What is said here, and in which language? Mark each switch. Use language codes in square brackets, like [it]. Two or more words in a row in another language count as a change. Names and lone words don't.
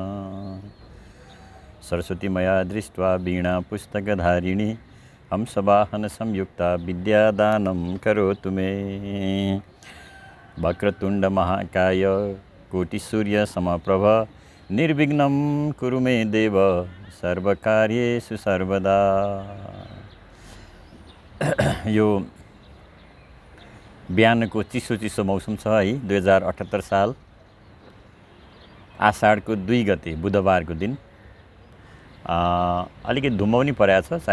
[sa] सरस्वती मया दृष्ट्वा वीणा पुस्तकधारिणी हंसवाहन संयुक्ता विद्यादानं करोतु मे। वक्रतुंड महाकाय कोटिसूर्य समप्रभ निर्विघ्नं कुरु मे देव सर्वकार्येषु सर्वदा। [ne] यो बिहानको चिसो चिसो मौसम छ है। 2078 साल आषाढको 2 गते बुधबारको दिन अलिकति धुम्म पनि परेको छ।